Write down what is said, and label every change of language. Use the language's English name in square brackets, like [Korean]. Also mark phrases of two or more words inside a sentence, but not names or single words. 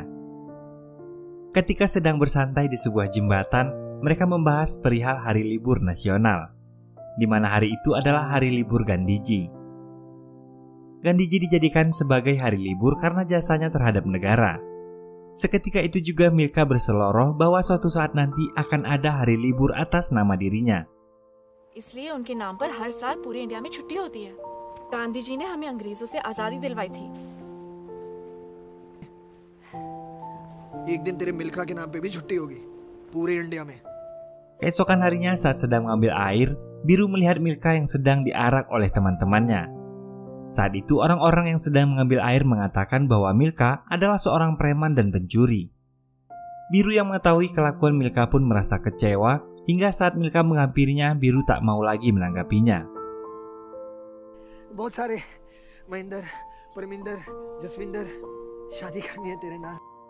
[Indonesian] Ketika sedang bersantai di sebuah jembatan, mereka membahas perihal hari libur nasional, di mana hari itu adalah hari libur Gandhiji. Gandhiji dijadikan sebagai hari libur karena jasanya terhadap negara. Seketika itu juga Milka berseloroh bahwa suatu saat nanti akan ada hari libur atas nama dirinya. [Hindi] इसलिए उनके नाम पर हर साल पूरे इंडिया में छुट्टी होती है। गांधी जी ने हमें अंग्रेजों से आजादी दिलवाई थी। एक दिन तेरे मिल्खा के नाम पे भी छुट्टी होगी पूरे इंडिया में। [Indonesian] Keesokan harinya saat sedang mengambil air, Biru melihat Milka yang sedang diarak oleh teman-temannya. Saat itu orang-orang yang sedang mengambil air mengatakan bahwa Milka adalah seorang preman dan pencuri. Biru yang mengetahui kelakuan Milka pun merasa kecewa, hingga saat Milka menghampirinya, Biru tak mau lagi menanggapinya. [Hindi] बहुत सारे महेंद्र, परमिंदर, जसविंदर शादी करनी है तेरे नाल।